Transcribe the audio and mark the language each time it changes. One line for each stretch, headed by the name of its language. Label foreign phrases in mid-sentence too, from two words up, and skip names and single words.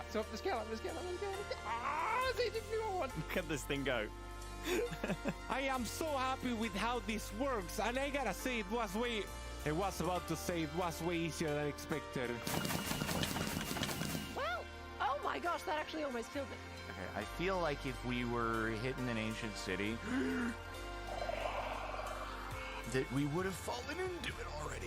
Danish: Så, hvad sker der? Hvad sker der? Hvad sker der? Se, det flyver rundt.
English: Look at this thing go. I am so happy with how this works, and I gotta say, I was about to say it was way easier than expected. Well, oh my gosh, that actually almost killed me. Okay, I feel like if we were hitting an ancient city, that we would have fallen into it already.